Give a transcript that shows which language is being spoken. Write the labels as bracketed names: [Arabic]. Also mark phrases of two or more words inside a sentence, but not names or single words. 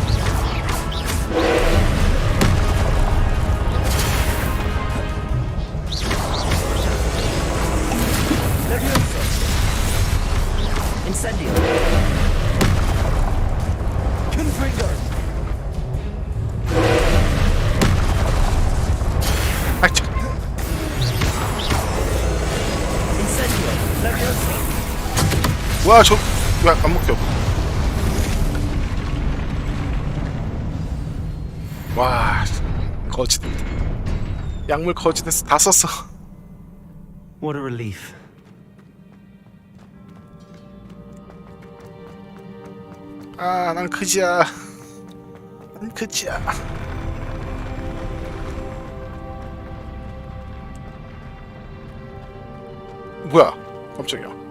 [Latin] Leviosa. Incendio. Confringo. [Korean] 아, 참. [Latin] Incendio. Leviosa. [Korean] 와, 저 왜 안 먹혀? 와, 거지. 약물 거지됐어. 다 썼어. [English] What a relief. [Korean] 아, 난 그지야. 난 그지야. 뭐야? 깜짝이야.